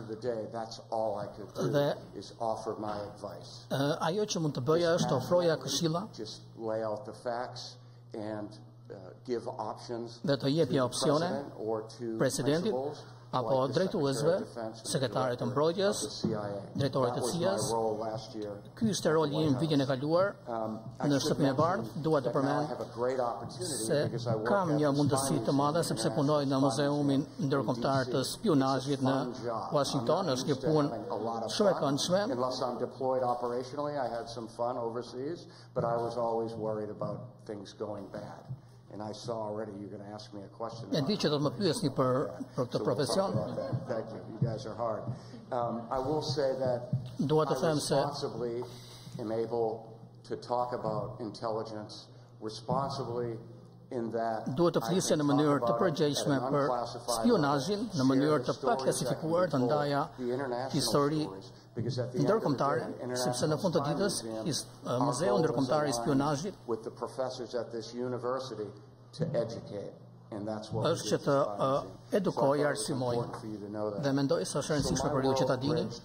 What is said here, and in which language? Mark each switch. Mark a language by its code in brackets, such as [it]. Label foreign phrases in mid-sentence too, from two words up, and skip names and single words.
[sq] Dhe ajo që mund të bëja është të ofroja këshilla dhe të jepja opsione presidentit apo drejtuesve, sekretarit të mbrojtjes, drejtorit të CIA-s. Ky ishte roli im vitin e kaluar në shtëpinë e bardhë. Dua të përmend se kam një mundësi të madhe sepse punoj në Muzeumin Ndërkombëtar të Spionazhit në Washington, është një punë shumë e këndshme. [en] And I saw already you're going to ask me a question. [sq] E di që do të më pyesni për këtë profesion. [en] Thank you. You guys are hard. I will say that [sq] Dua të them se [en] responsibly am able to talk about intelligence responsibly in that [sq] duhet të flisje në mënyrë të përgjegjshme për spionazhin, në mënyrë të paklasifikuar të ndaja histori ndërkombëtare, sepse në fund të ditës Muzeu Ndërkombëtar i Spionazhit është që të edukoj, arsimoj, dhe mendoj se është e rëndësishme për ju që ta dini.